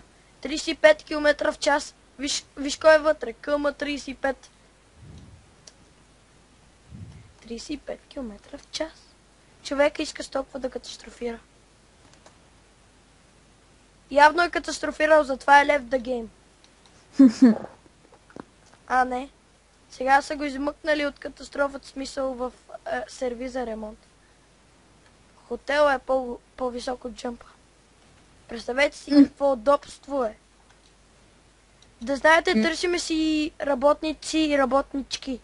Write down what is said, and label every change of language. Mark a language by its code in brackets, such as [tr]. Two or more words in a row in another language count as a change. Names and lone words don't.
[bg] 35 км в час. Виж кой е вътре. Къма 35. 35 км в час. Човека иска толкова да катастрофира. Явно е катастрофирал, затова е [en] left the game. [bg] Не. Сега са го измъкнали от катастрофата, смисъл в сервиз за ремонт. Хотел е по-висок от джъмпа. Представете си какво удобство е. Да знаете, търсиме си работници и работнички.